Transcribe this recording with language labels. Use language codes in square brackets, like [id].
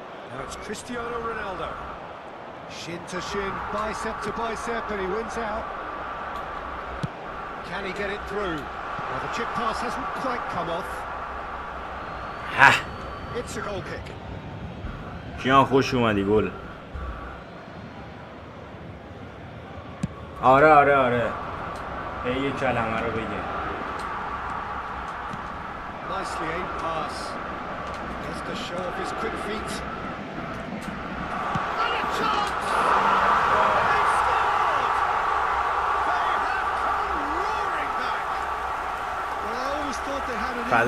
[en] Now it's Cristiano Ronaldo. Shin to shin, bicep to bicep, and he wins out. Can he get it through? Well, the chip pass hasn't quite come off. It's a goal kick. [fa] کیان خوش اومدی گل آره یه کلمه رو بگه [en] Nicely aimed pass. Gets to show off his quick feet. And a chance! They've scored! They have come roaring back. Well, I always thought they had it [fa] بعد